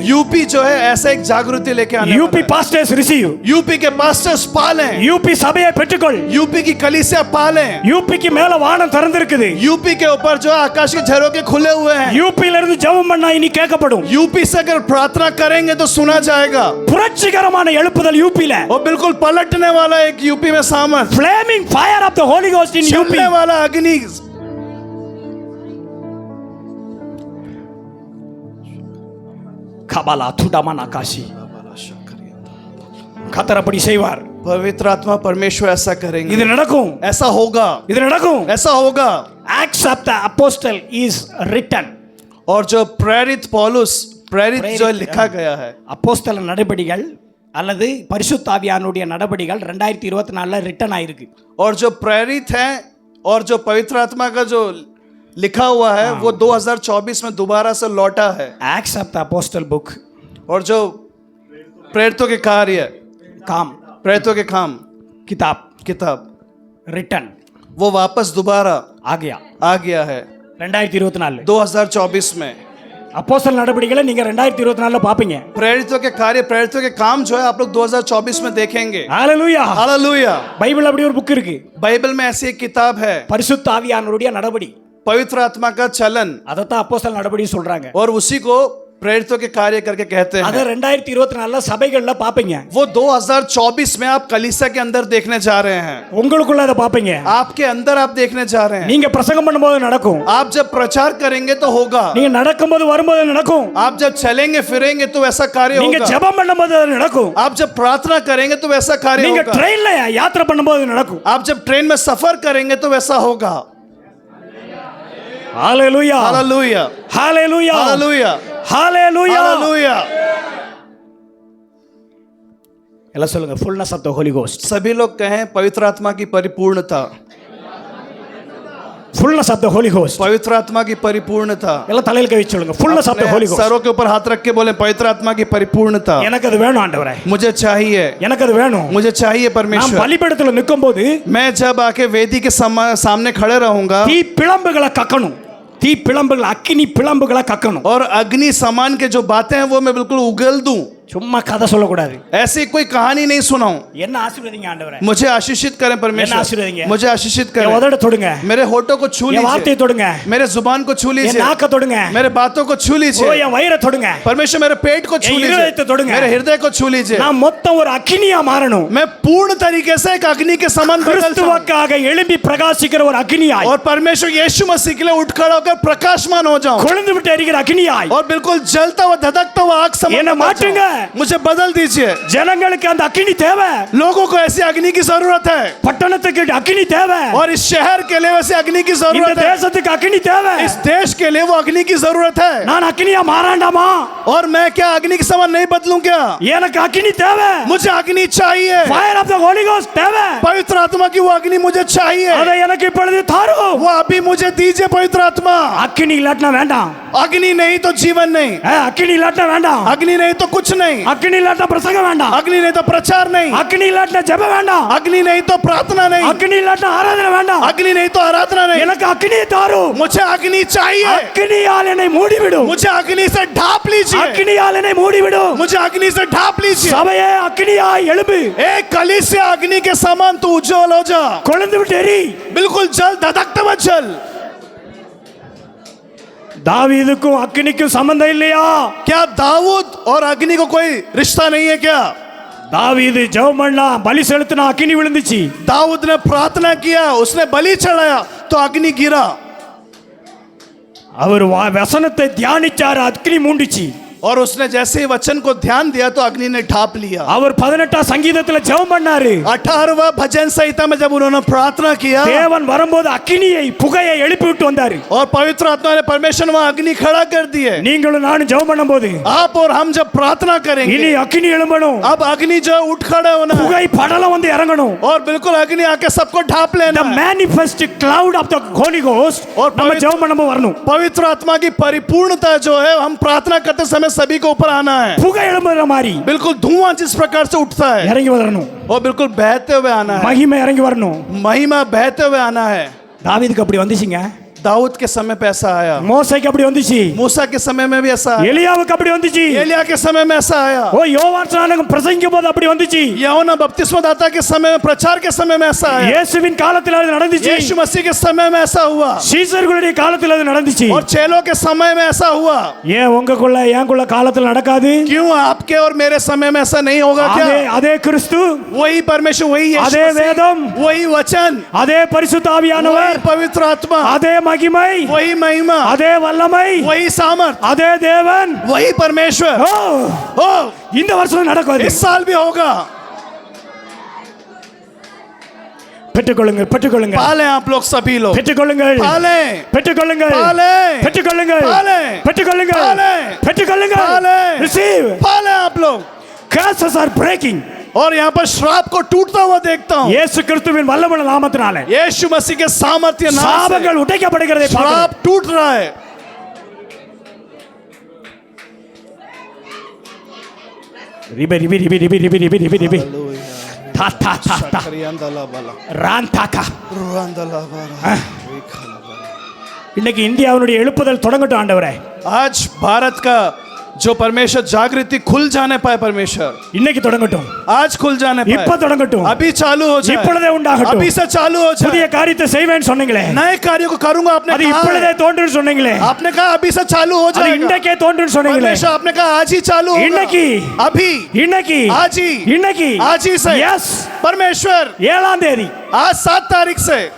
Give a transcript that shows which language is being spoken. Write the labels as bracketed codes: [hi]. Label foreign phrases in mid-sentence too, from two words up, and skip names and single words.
[hi] यूपी जो है ऐसा एक जागृति लेके आने वाला [ta] யூபி [hi] है. [en] Pastors receive. [hi] यूपी के पास्टर्स पालें. [ta] யூபி சபையை பெற்றுக்கொள். [hi] यूपी की कलीसिया पालें. [ta] யூபிக்கு மேல வானம் திறந்திருக்குது. [hi] यूपी के ऊपर जो है आकाश के झरोके खुले हुए हैं. [ta] யூபில இருந்து ஜெபம் பண்ணா இனி கேட்கப்படும். [hi] यूपी से अगर प्रार्थना करेंगे तो सुना जाएगा. [ta] புரட்சிகரமான எழுப்புதல் யூபில. [hi] और बिल्कुल पलटने वाला एक यूपी में सामर्थ, [en] Flaming fire of the Holy Ghost in UP. [hi] चलने वाला अग्नि. கபாலா துடமன் ஆகாஷி. [ta] கர்த்தர் அப்படி செய்வார். [hi] पवित्र आत्मा परमेश्वर ऐसा करेंगे. [ta] இது நடக்கும். [hi] ऐसा होगा. [ta] இது நடக்கும். [hi] ऐसा होगा. [en] Acts of the Apostle is written. [hi] और जो प्रेरित पौलुस, प्रेरित जो लिखा गया है, [ta] அப்போஸ்தல நடபடிகள் அல்லது பரிசுத்த ஆவியானுடைய நடபடிகள் 2024ல ரிட்டன் ஆயிருக்கு. [hi] और जो प्रेरित हैं और जो पवित्र आत्मा का जो लिखा हुआ है वो 2024 में दोबारा से लौटा है. [en] Acts of the Apostle book [hi] और जो प्रेरितों के कार्य, काम प्रेरितों के काम किताब [ta] ரிட்டன் [hi] वो वापस दोबारा आ गया है 2024. 2024 में. [ta] அப்போஸ்தல நடபடிகளை நீங்க 2024ல பாப்பீங்க. [hi] प्रेरितों के कार्य, प्रेरितों के काम जो है आप लोग 2024 में देखेंगे. [ta] ஹalleluya. [hi] हालेलुया. [ta] பைபிள் அப்படி ஒரு புக் இருக்கு. [hi] बाइबल में ऐसी एक किताब है, [ta] பரிசுத்த ஆவியானுடைய நடபடி. [hi] पवित्र आत्मा का चलन, [ta] அதத்தான் அப்போஸ்தல நடபடி சொல்றாங்க. [hi] और उसी को प्रेरितों के कार्य करके कहते [ta] அத [hi] हैं. [ta] 2024ல சபைகள்ல பாப்பீங்க. [hi] वो 2024 में आप कलीसिया के अंदर देखने जा रहे हैं. [ta] உங்களுக்குள்ள அத பாப்பீங்க. [hi] आपके अंदर आप देखने जा रहे हैं. [ta] நீங்க பிரசங்கம் பண்ணும்போது நடக்கும். [hi] आप जब प्रचार करेंगे तो होगा. [ta] நீங்க நடக்கும்போது வரும்போது நடக்கும். [hi] आप जब चलेंगे फिरेंगे तो वैसा कार्य [ta] நீங்க [hi] होगा. [ta] ஜெபம் பண்ணும்போது அது நடக்கும். [hi] आप जब प्रार्थना करेंगे तो वैसा कार्य [ta] நீங்க [hi] होगा. [ta] ட்ரெயின்ல யாத்திரை பண்ணும்போது நடக்கும். [hi] आप जब ट्रेन में सफर करेंगे तो वैसा होगा. [ta] ஹalleluya [hi] हालेलुया [ta] ஹalleluya [hi] हालेलुया [ta] ஹalleluya [hi] हालेलुया। [ta] எல்லாம் சொல்லுங்க [en] fullness of the holy ghost [hi] सभी लोग कहें पवित्र आत्मा की परिपूर्णता, [en] fullness of the holy ghost [hi] पवित्र आत्मा की परिपूर्णता। [ta] எல்லாம் தலையில கை வச்சு சொல்லுங்க [en] fullness of the [hi] अपने [en] holy ghost [hi] सरों के ऊपर हाथ रख के बोले पवित्र आत्मा की परिपूर्णता [ta] எனக்கு அது வேணும் ஆண்டவரே [hi] मुझे चाहिए, [ta] எனக்கு அது வேணும் [hi] मुझे चाहिए [ta] நான் [hi] परमेश्वर। [ta] பலிபீடத்துல நிக்கும்போது [hi] मैं जब आके वेदी के सामने खड़े रहूंगा [ta] தீ பிளம்புகளை கக்கணும் தீ பிளம்புகள் அக்கினி பிளம்புகளை கக்கணும் [hi] और अग्नि समान के जो बातें हैं वो मैं बिल्कुल उगल दूं, [ta] சும்மா கதை சொல்லக்கூடாது [hi] ऐसी कोई कहानी नहीं सुनाऊं। [ta] என்ன ஆசீர்வதிங்க ஆண்டவரே [hi] मुझे आशीषित करें [ta] என்ன [hi] परमेश्वर, [ta] ஆசீர்வதிங்க [hi] मुझे आशीषित [ta] என் [hi] करें। [ta] உதட தொடுங்க [hi] मेरे होठों को छू [ta] என் வார்த்தையை [hi] लीजिए, [ta] தொடுங்க [hi] मेरे जुबान को छू [ta] என் [hi] लीजिए, [ta] நாக்க தொடுங்க [hi] मेरे बातों को छू [ta] ஓ [hi] लीजिए। [ta] என் வயிறை தொடுங்க [hi] परमेश्वर मेरे पेट को छू [ta] என் இருதயத்தை [hi] लीजिए, [ta] தொடுங்க। [hi] मेरे हृदय को छू लीजिए। [ta] நான் மொத்தம் ஒரு அக்கினியா மாறணும் [hi] मैं पूर्ण तरीके से एक अग्नि के समान बदल जाऊं [ta] கிறிஸ்துவுக்காக எழும்பி பிரகாசிக்கிற ஒரு அக்கினியாய் [hi] और परमेश्वर यीशु मसीह के लिए उठ खड़ा होकर प्रकाशमान हो जाऊं [ta] கொழுந்து விட்டு எரிகிற அக்கினியாய் [hi] और बिल्कुल जलता हुआ धधकता हुआ आग समान [ta] என்னை [hi] बदल [ta] மாற்றுங்க। [hi] जाऊं। मुझे बदल दीजिए। [ta] ஜனங்களுக்கு அந்த அக்கினி தேவை [hi] लोगों को ऐसी अग्नि की जरूरत है [ta] பட்டணத்துக்கு அக்கினி தேவை [hi] और इस शहर के लिए वैसे अग्नि की [ta] இந்த [hi] जरूरत है, [ta] தேசத்துக்கு அக்கினி தேவை [hi] इस देश के लिए वो अग्नि की जरूरत है। [ta] நான் அக்கினியா மாறாண்டாமா [hi] और मैं क्या अग्नि के समान नहीं बदलूं क्या? [ta] எனக்கு அக்கினி தேவை [hi] मुझे अग्नि चाहिए, [en] fire of the Holy Ghost தேவை [hi] पवित्र आत्मा की वो अग्नि मुझे चाहिए। [ta] அதை எனக்கு இப்பொழுது தாரும் [hi] वो अभी मुझे दीजिए पवित्र आत्मा। [ta] அக்கினி இல்லாட்டா வேண்டாம் [hi] अग्नि नहीं तो जीवन नहीं, [ta] அக்கினி இல்லாட்டா வேண்டாம் [hi] अग्नि नहीं तो कुछ नहीं, [ta] அக்கினி இல்லாட்டா பிரசங்கம் வேண்டாம் [hi] अग्नि नहीं तो प्रचार नहीं, [ta] அக்கினி இல்லாட்டா ஜெபம் வேண்டாம் [hi] अग्नि नहीं तो प्रार्थना नहीं, [ta] அக்கினி இல்லாட்டா ஆராதனை வேண்டாம் [hi] अग्नि नहीं तो आराधना नहीं। [ta] எனக்கு அக்கினியை தாரும் [hi] मुझे अग्नि चाहिए, [ta] அக்கினியால் என்னை மூடிவிடும் [hi] मुझे अग्नि से ढाप लीजिए, [ta] அக்கினியால் என்னை மூடிவிடும் [hi] मुझे अग्नि से ढाप लीजिए। [ta] சபையே அக்கினியாய் எழும்பு [hi] एक कलीसिया अग्नि के समान तू उज्जवल हो जा, [ta] கொழுந்து விட்டு எரி [hi] बिल्कुल जल धधकते हुए जल। [ta] தாவீதுக்கும் அக்கினிக்கும் சம்பந்தம் இல்லையா [hi] क्या दाऊद और अग्नि को कोई रिश्ता नहीं है क्या? [ta] தாவீது ஜெபம் பண்ணா பலி செலுத்தினா அக்கினி விழுந்துச்சு [hi] दाऊद ने प्रार्थना किया, उसने बलि चढ़ाया तो अग्नि गिरा। [ta] அவர் வசனத்தை தியானிச்சார் அக்கினி மூண்டுச்சு [hi] और उसने जैसे ही वचन को ध्यान दिया तो अग्नि ने ढाप लिया। [ta] அவர் 18 சங்கீதத்துல ஜெபம் பண்ணாரு [hi] 18वां भजन संहिता में जब उन्होंने प्रार्थना किया [ta] தேவன் வரும்போது அக்கினியை புகையை எழுப்பி விட்டு வந்தாரு [hi] और पवित्र आत्मा ने परमेश्वर वहां अग्नि खड़ा कर दिए। [ta] நீங்களும் நானும் ஜெபம் பண்ணும்போது [hi] आप और हम जब प्रार्थना [ta] இனி [hi] करेंगे [ta] அக்கினி எழும்பணும் [hi] अब अग्नि जो उठ खड़ा होना है [ta] புகை படலம் வந்து இறங்கணும் [hi] और बिल्कुल अग्नि आके सबको ढाप लेना [en] the [hi] है। [en] manifest cloud of the holy ghost [hi] और [ta] நம்ம ஜெபம் பண்ணும்போது வரணும் [hi] पवित्र आत्मा की परिपूर्णता जो है हम प्रार्थना करते समय सभी को ऊपर आना है। [ta] புகை எழும்புற மாதிரி [hi] बिल्कुल धुआं जिस प्रकार से उठता है [ta] இறங்கி வரணும் [hi] और बिल्कुल बहते हुए आना है, [ta] மகிமை இறங்கி வரணும் [hi] महिमा बहते हुए आना है। [ta] தாவீதுக்கு அப்படி வந்துச்சுங்க [hi] दाऊद के समय पे ऐसा आया, [ta] மோசேக்கு அப்படி வந்துச்சு [hi] मूसा के समय में भी ऐसा आया, [ta] எலியாவுக்கு அப்படி வந்துச்சு [hi] एलिया के समय में ऐसा आया, [ta] ஓ யோவான் ஸ்நானகம் பிரசங்கிக்கும் போது அப்படி வந்துச்சு [hi] यूहन्ना बपतिस्मा दाता के समय में प्रचार के समय में ऐसा आया, [ta] இயேசுவின் காலத்தில் அது நடந்துச்சு [hi] यीशु मसीह के समय में ऐसा हुआ [ta] சீசர்களுடைய காலத்தில் அது நடந்துச்சு [hi] और चेलों के समय में ऐसा हुआ। [ta] ஏன் உங்களுக்குள்ள ஏங்குள்ள காலத்தில் நடக்காது [hi] क्यों आपके और मेरे समय में ऐसा नहीं होगा क्या? [ta] அதே அதே கிறிஸ்து [hi] वही परमेश्वर, वही यीशु [ta] அதே [hi] मसीह, [ta] வேதம் [hi] वही वचन, [ta] அதே பரிசுத்த ஆவியானவர் [hi] वही पवित्र आत्मा, [ta] அதே மகிமை [hi] वही महिमा, [ta] அதே வல்லமை [hi] वही सामर्थ, [ta] அதே தேவன் [hi] वही परमेश्वर। [ta] ஓ, [hi] ओ [ta] இந்த வருஷம் நடக்கும் [hi] इस साल भी होगा। [ta] பெற்றுக்கொள்ளுங்கள் பெற்றுக்கொள்ளுங்கள் [hi] पाले आप लोग सभी लोग, [ta] பெற்றுக்கொள்ளுங்கள் [hi] पाले [ta] பெற்றுக்கொள்ளுங்கள் [hi] பாலே. [ta] பெற்றுக்கொள்ளுங்கள் [hi] பாலே. [ta] பெற்றுக்கொள்ளுங்கள் [hi] பாலே. [ta] பெற்றுக்கொள்ளுங்கள் [hi] பாலே. [en] receive [hi] पाले आप लोग। [en] curses are breaking [hi] और यहाँ पर श्राप को टूटता हुआ देखता हूँ [ta] இயேசு கிறிஸ்துவின் வல்லமையுள்ள நாமத்தினாலே [hi] यीशु मसीह के सामर्थ्य नाम से [ta] சாபங்கள் உடைக்கப்படுகிறதை பார்க்கிறோம் [hi] श्राप टूट रहा है। ரிபி ரிபி ரிபி ரிபி ரிபி ரிபி ரிபி ரிபி தா தா தா தா ரான் தாக்கா [ta] இன்னைக்கு இந்தியாவுடைய எழுப்புதல் தொடங்கட்டும் ஆண்டவரே [hi] आज भारत का जो परमेश्वर जागृति खुल जाने पाए, परमेश्वर [ta] இன்னைக்கு தொடங்கட்டும் [hi] आज खुल जाने [ta] இப்ப [hi] पाए, [ta] தொடங்கட்டும் [hi] अभी चालू हो जाए, [ta] இப்பொழுதே உண்டாகட்டும் [hi] अभी से चालू हो [ta] புதிய [hi] जाए। [ta] காரியத்தை செய்வேன்னு சொன்னீங்களே [hi] नए कार्यों को करूंगा आपने [ta] அது [hi] कहा [ta] இப்பொழுதே [hi] है। [ta] தோன்றுன்னு சொன்னீங்களே [hi] आपने कहा अभी से चालू हो [ta] அது [hi] जाएगा। [ta] இன்றைக்கே தோன்றுன்னு சொன்னீங்களே [hi] परमेश्वर आपने कहा आज ही चालू होगा, [ta] இன்னைக்கு [hi] अभी [ta] இன்னைக்கு [hi] आज ही [ta] இன்னைக்கு [hi] आज ही से [ta] எஸ் [hi] परमेश्वर [ta] 7ஆம் தேதி [hi] आज 7 तारीख से